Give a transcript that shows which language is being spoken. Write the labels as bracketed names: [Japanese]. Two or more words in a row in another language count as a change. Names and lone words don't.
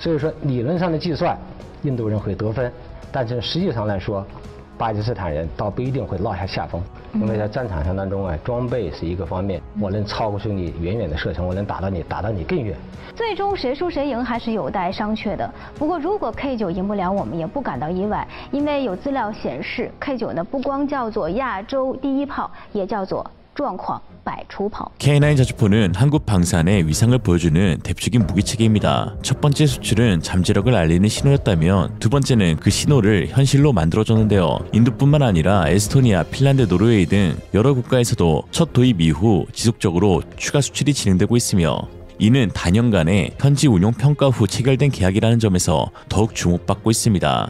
[Chinese] 所以说理论上的计算，印度人会得分，但是实际上来说，巴基斯坦人倒不一定会落下风，因为在战场上当中啊，装备是一个方面，我能超过你远远的射程，我能打到你更远。最终谁输谁赢还是有待商榷的。不过如果K9赢不了，我们也不感到意外，因为有资料显示，K9呢不光叫做亚洲第一炮，也叫做状况百出炮。 [Korean] K9 자주포는 한국 방산의 위상을 보여주는 대표적인 무기체계입니다. 첫 번째 수출은 잠재력을 알리는 신호였다면 두 번째는 그 신호를 현실로 만들어줬는데요. 인도뿐만 아니라 에스토니아, 핀란드, 노르웨이 등 여러 국가에서도 첫 도입 이후 지속적으로 추가 수출이 진행되고 있으며 이는 단연간의 현지 운용 평가 후 체결된 계약이라는 점에서 더욱 주목받고 있습니다.